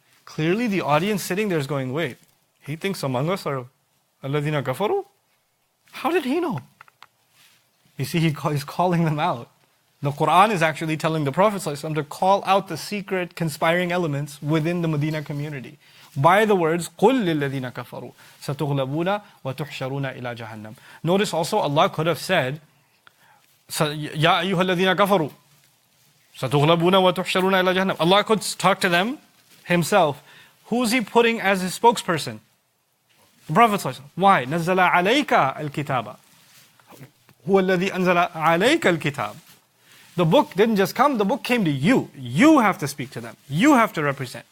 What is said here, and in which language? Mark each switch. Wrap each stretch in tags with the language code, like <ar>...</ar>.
<en>Clearly the audience sitting there is going, wait, he thinks among us are</en> <ar>الَّذِينَ كَفَرُوا?</ar> <en>How did he know? You see, he's calling them out. The Quran is actually telling the Prophet ﷺ to call out the secret conspiring elements within the Medina community by the words</en> <ar>قُلْ لِلَّذِينَ كَفَرُوا سَتُغْلَبُونَ وَتُحْشَرُونَ إِلَى جَهَنَّمَ.</ar> <en>Notice also Allah could have said</en> <ar>يَا أَيُّهَا الَّذِينَ كَفَرُوا سَتُغْلَبُونَ وَتُحْشَرُونَ إِلَى جَهَنَّمَ.</ar> <en>Allah could talk to them Himself. Who's He putting as His spokesperson? The Prophet ﷺ. Why?</en> <ar>نَزَّلَ عَلَيْكَ الْكِتَابَ هُوَ الَّذِي أَنزَلَ عَلَيْكَ الْكِتَابَ.</ar> <en>The book didn't just come, the book came to you. You have to speak to them. You have to represent.</en>